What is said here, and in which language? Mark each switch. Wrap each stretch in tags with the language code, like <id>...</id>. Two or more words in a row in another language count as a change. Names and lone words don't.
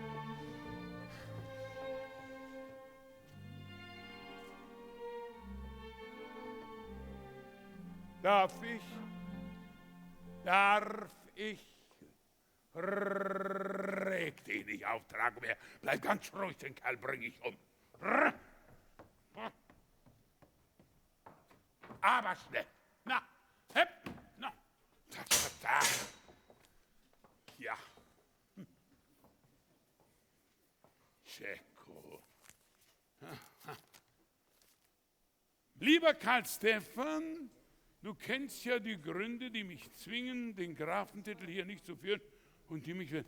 <de>Darf ich? Reg dich nicht auf, Dragomir. Bleib ganz ruhig, den Kerl bring ich um. Aber schnell. Na, hepp, na. Da. Ja. Ceko. Lieber Karl Stefan, du kennst ja die Gründe, die mich zwingen, den Grafentitel hier nicht zu führen und die mich...</de>